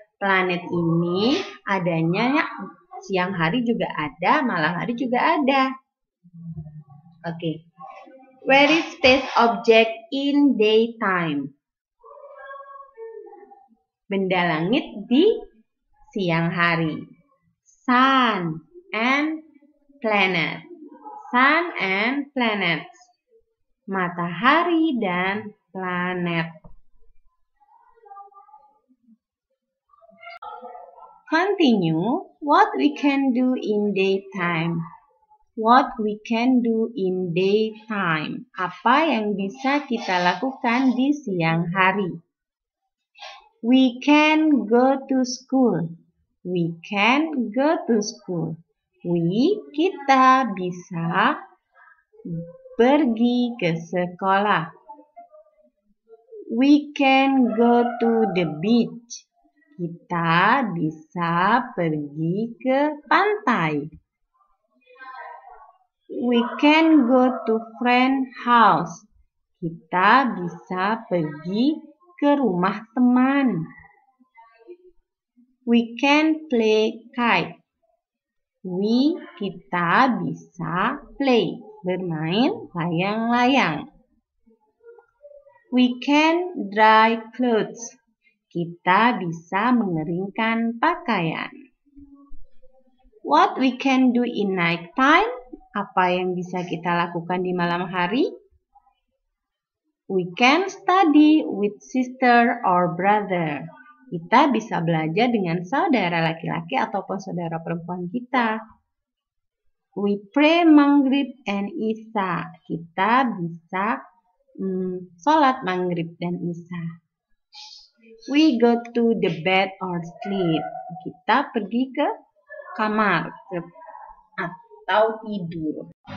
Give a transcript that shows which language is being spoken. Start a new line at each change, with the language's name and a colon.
Indonesian: Planet ini adanya siang hari juga ada, malam hari juga ada. Oke.
English: Where is space object in daytime?
Indonesian: Benda langit di siang hari.
English: Sun and planet. Sun and planets.
Indonesian: Matahari dan planet.
English: Continue. What we can do in daytime? What we can do in daytime?
Indonesian: Apa yang bisa kita lakukan di siang hari?
English: We can go to school. We can go to school.
Indonesian: Kita bisa pergi ke sekolah.
English: We can go to the beach.
Indonesian: Kita bisa pergi ke pantai.
English: We can go to friend house.
Indonesian: Kita bisa pergi ke rumah teman.
English: We can play kite.
Indonesian: Kita bisa play, bermain layang-layang.
English: We can dry clothes.
Indonesian: Kita bisa mengeringkan pakaian.
English: What we can do in night time?
Indonesian: Apa yang bisa kita lakukan di malam hari?
English: We can study with sister or brother.
Indonesian: Kita bisa belajar dengan saudara laki-laki ataupun saudara perempuan kita.
English: We pray Maghrib and Isya.
Indonesian: Kita bisa sholat Maghrib dan Isya.
English: We go to the bed or sleep.
Indonesian: Kita pergi ke kamar atau tidur.